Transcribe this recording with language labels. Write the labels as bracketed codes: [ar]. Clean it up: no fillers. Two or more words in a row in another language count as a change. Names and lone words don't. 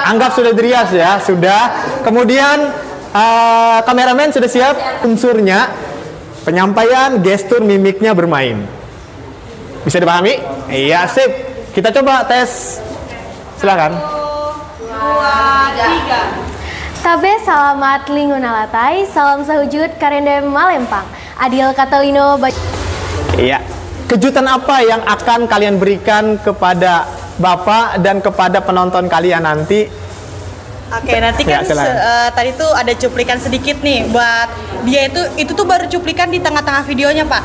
[id] Anggap sudah dirias ya, sudah. Kemudian kameramen sudah siap unsurnya, penyampaian, gestur, mimiknya bermain. Bisa dipahami? Iya, sip. Kita coba tes. Silakan. 2, 3. [nij] Tabe salamat lingu nalatai, salam sahujud karendem malempang. [knx] Adil katalino [id] Iya. Kejutan apa yang akan kalian berikan kepada Bapak dan kepada penonton kalian nanti? Oke, nanti Ya, kan silakan. tadi tuh ada cuplikan sedikit nih buat dia itu tuh baru cuplikan di tengah-tengah videonya, Pak.